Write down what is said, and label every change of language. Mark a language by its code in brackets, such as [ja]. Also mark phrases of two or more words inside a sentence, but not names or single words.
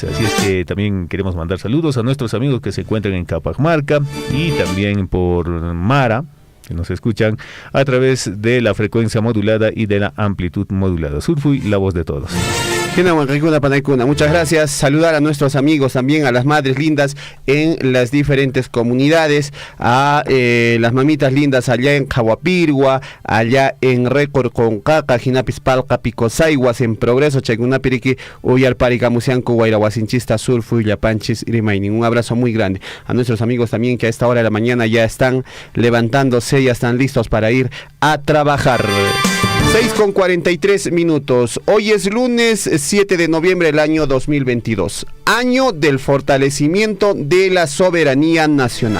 [es] Así es que también queremos mandar saludos a nuestros amigos que se encuentran en Capamarca y también por Mara, que nos escuchan a través de la frecuencia modulada y de la amplitud modulada. Surfui, la voz de todos. Muchas gracias. Saludar a nuestros amigos también, a las madres lindas en las diferentes comunidades, a las mamitas lindas allá en Jahuapirgua, allá en Récord Concaca, Jinapispalca, Picosayguas, en Progreso, Chaygunapiriqui, Uyalparicamusianco, Guairahuasinchista, Surfui, Yapanchis, Irimainin. Un abrazo muy grande a nuestros amigos también que a esta hora de la mañana ya están levantándose, ya están listos para ir a trabajar. 6:43. Hoy es lunes 7 de noviembre del año 2022, año del fortalecimiento de la soberanía nacional.